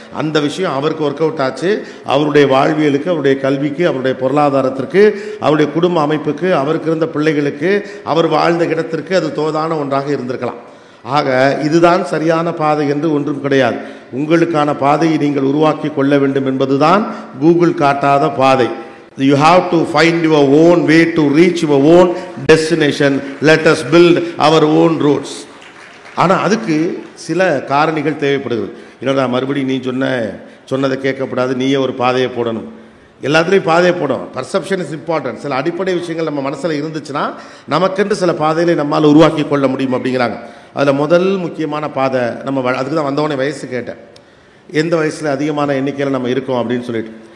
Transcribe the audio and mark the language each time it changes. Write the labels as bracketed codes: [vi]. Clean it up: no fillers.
[ta] அந்த விஷயம் அவருக்கு ஒர்க் அவுட் ஆச்சு, அவருடைய வாழ்வியலுக்கு, அவருடைய கல்விக்கு, அவருடைய பொருளாதாரத்திற்கு, அவருடைய குடும்ப அமைப்புக்கு, அவருக்கு இருந்த பிள்ளைகளுக்கு, அவர் வாழ்ந்த இடத்திற்கு அது தோதான ஒன்றாக இருந்திருக்கலாம். ஆக இதுதான் சரியான பாதை என்று ஒன்றும் கிடையாது. உங்களுக்கான பாதையை நீங்கள் உருவாக்கி கொள்ள வேண்டும் என்பதுதான் கூகுள் காட்டாத பாதை. [en] You have to find your own way to reach your own destination. Let us build our own roads. [ta] ஆனால் அதுக்கு சில காரணிகள் தேவைப்படுகிறது. என்னடா மறுபடியும் நீ சொன்னதை கேட்கக்கூடாது, நீயே ஒரு பாதையை போடணும். எல்லாத்துலேயும் பாதையை போடும். [en] Perception is important. [ta] சில அடிப்படை விஷயங்கள் நம்ம மனசில் இருந்துச்சுன்னா நமக்கென்று சில பாதைகளை நம்மால் உருவாக்கி கொள்ள முடியும் அப்படிங்கிறாங்க. அதில் முதல் முக்கியமான பாதை நம்ம அதுக்கு தான் வந்தவொடனே வயசு கேட்டேன், எந்த வயசில் அதிகமான எண்ணிக்கையில் நம்ம இருக்கோம் அப்படின்னு சொல்லிட்டு.